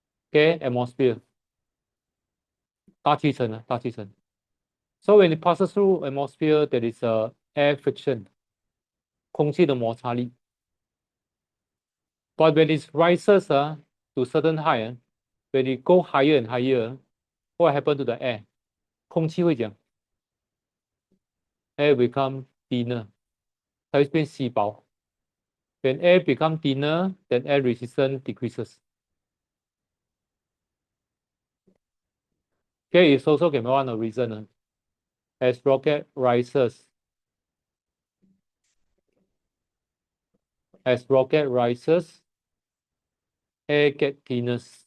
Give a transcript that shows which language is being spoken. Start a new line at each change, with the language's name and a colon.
English: Okay, atmosphere.
Chinese: 大气层啊，大气层。
English: So when it passes through atmosphere, there is a air friction.
Chinese: 空气的摩擦力。
English: But when it rises to certain height, when it go higher and higher, what happen to the air?
Chinese: 空气会讲
English: air become thinner，
Chinese: 它会变稀薄。
English: When air become thinner, then air resistance decreases. Okay, it's also can be one of the reason. As rocket rises, air get thinner.